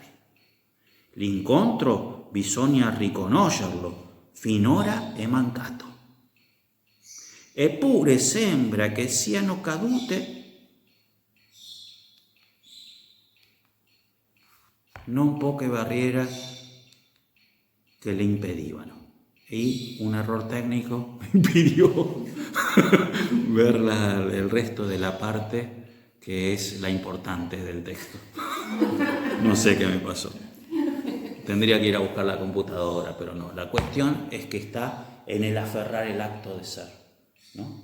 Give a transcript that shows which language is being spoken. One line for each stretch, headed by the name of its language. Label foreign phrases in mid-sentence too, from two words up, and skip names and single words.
Italian: L'incontro bisogna riconoscerlo, finora è mancato. Eppure sembra che siano cadute non poche barriere che le impedivano.
Spanish: Y un error técnico me impidió ver el resto de la parte que es la importante del texto. No sé qué me pasó. Tendría que ir a buscar la computadora, pero no. La cuestión es que está en el aferrar el acto de ser, ¿no?